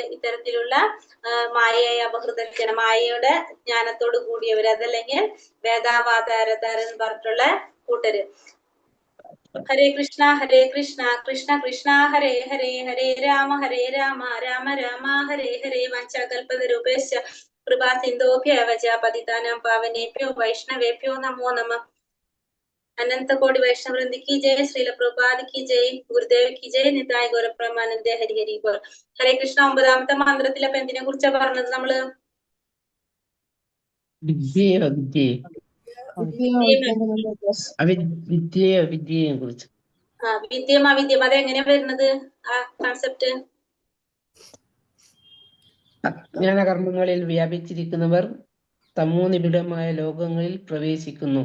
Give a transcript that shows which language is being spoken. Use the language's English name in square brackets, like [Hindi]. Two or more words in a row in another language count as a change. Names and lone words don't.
[Malayalam] ഇത്തരത്തിലുള്ള മായയെ അപഹൃത മായയുടെ ജ്ഞാനത്തോട് കൂടിയവർ, അതല്ലെങ്കിൽ വേദാവാദാരതാർ എന്ന് പറഞ്ഞിട്ടുള്ള കൂട്ടര്. [Sanskrit] ഹരേ കൃഷ്ണ കൃഷ്ണ കൃഷ്ണ ഹരേ ഹരേ, ഹരേ രാമ രാമ രാമ ഹരേ ഹരേ. വഞ്ചകൽപതരൂപേശ്ച കൃപാ സിന്ധോഭ്യവ ച പതിതാനാം പാവനേഭ്യോ വൈഷ്ണവേഭ്യോ നമോ നമഃ. [Hindi] अनंत कोटि वैष्णव वृंद की जय, श्रील प्रभुपाद की जय, गुरुदेव की जय, निताय गौरप्रमानंदे हरि हरि बोल. [Malayalam] ഹരേ കൃഷ്ണ 9ാമത്തെ മന്ത്രത്തിൽ അപ്പൊ എന്തിനെ കുറിച്ചാ പറഞ്ഞത് നമ്മള്? വിദ്യയോ വിദ്യയെ വിദ്യയോ വിദ്യയെയും കുറിച്ച്. വിദ്യയും അവിദ്യയും അതെങ്ങനെയാ വരുന്നത് ആ കൺസെപ്റ്റ്? അജ്ഞാനകർമ്മങ്ങളിൽ വ്യാപിച്ചിരിക്കുന്നവർ തമോനിബിഡമായ ലോകങ്ങളിൽ പ്രവേശിക്കുന്നു.